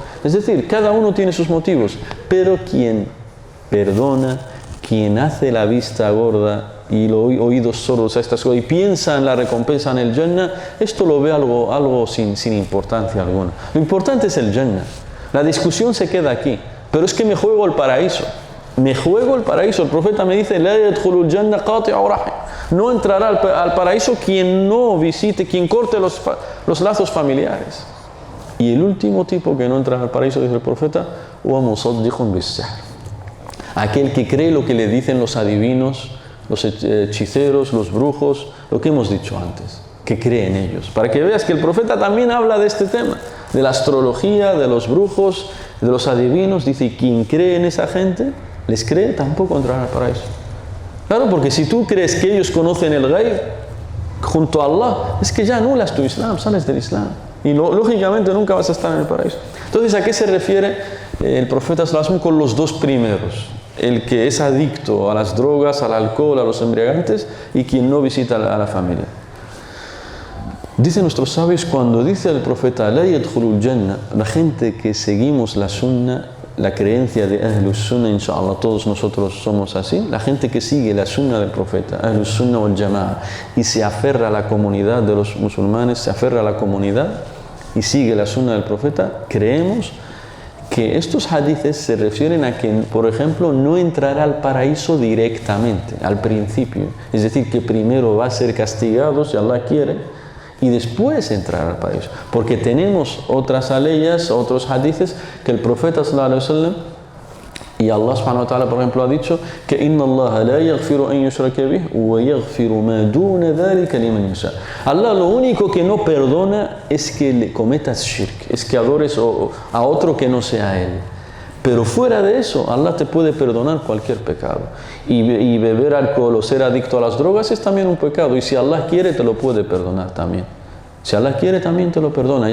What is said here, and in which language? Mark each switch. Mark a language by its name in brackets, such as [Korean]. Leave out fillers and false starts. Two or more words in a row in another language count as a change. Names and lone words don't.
[Spanish] Es decir, cada uno tiene sus motivos, pero quien perdona, quien hace la vista gorda y los oídos sordos a estas cosas y piensa en la recompensa en el Jannah, esto lo ve algo sin importancia alguna. Lo importante es el Jannah. La discusión se queda aquí, pero es que me juego el paraíso. Me juego el paraíso. El profeta me dice, [Arabic] لا يدخل الجنة قاطع رحم. [Spanish] No entrará al paraíso quien no visite, quien corte los lazos familiares. Y el último tipo que no entra al paraíso, dice el profeta, [Arabic] ومصدق بالسحر, [Spanish] aquel que cree lo que le dicen los adivinos, los hechiceros, los brujos, lo que hemos dicho antes, que cree en ellos. Para que veas que el profeta también habla de este tema, de la astrología, de los brujos, de los adivinos. Dice, y quien cree en esa gente, les cree, tampoco entrará al paraíso. Claro, porque si tú crees que ellos conocen el ghaib junto a Allah, es que ya anulas tu Islam, sales del Islam. Y lógicamente nunca vas a estar en el paraíso. Entonces, ¿a qué se refiere el profeta [Arabic] صلى الله عليه وسلم [Spanish] con los dos primeros? El que es adicto a las drogas, al alcohol, a los embriagantes, y quien no visita a la familia. Dicen nuestros sabios, cuando dice el profeta [Arabic] "لا يدخل الجنة", [Spanish] la gente que seguimos la sunna, la creencia de [Arabic] أهل السنة, [Spanish] inshallah, todos nosotros somos así, la gente que sigue la sunna del profeta, [Arabic] أهل السنة والجماعة, [Spanish] y se aferra a la comunidad de los musulmanes, se aferra a la comunidad y sigue la sunna del profeta, creemos que estos hadices se refieren a que, por ejemplo, no entrará al paraíso directamente, al principio. Es decir, que primero va a ser castigado, si Allah quiere, y después entrar al paraíso. Porque tenemos otras aleyas, otros hadices, que el profeta [Arabic] صلى الله عليه وسلم [Spanish] y Allah [Arabic] سبحانه وتعالى, [Spanish] por ejemplo, ha dicho que [Arabic] إن الله لا يغفر أن يشرك به ويغفر ما دون ذلك لمن يشاء. [Spanish] Allah lo único que no perdona es que le cometas shirk, es que adores a otro que no sea él. Pero fuera de eso, Allah te puede perdonar cualquier pecado. Y beber alcohol o ser adicto a las drogas es también un pecado. Y si Allah quiere, te lo puede perdonar también. Si Allah quiere, también te lo perdona.